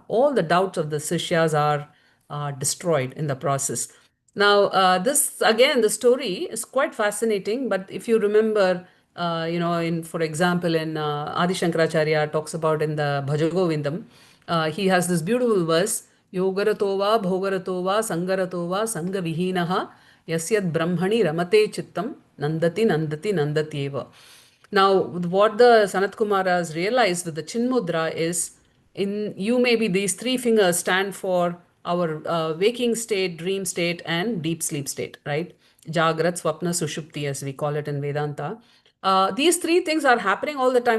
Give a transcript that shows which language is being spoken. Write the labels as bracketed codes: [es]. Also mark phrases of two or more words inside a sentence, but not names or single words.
[en] All the doubts of the Sishyas are destroyed in the process. Now, this again, the story is quite fascinating. But if you remember, for example, in Adi Shankaracharya talks about in the Bhajagovindam, he has this beautiful verse: [sa] Yogaratova, Bhogaratova, Sangaratova, Sangavihinaha, Yasyad Brahmani Ramate Chittam, Nandati, Nandati, Nandatyeva. [en] Now, what the Sanat Kumaras realized with the Chinmudra is, in you maybe these three fingers stand for our waking state, dream state, and deep sleep state, right? [sa] Jagrat, Swapna, Sushupti, [en] as we call it in Vedanta. These three things are happening all the time.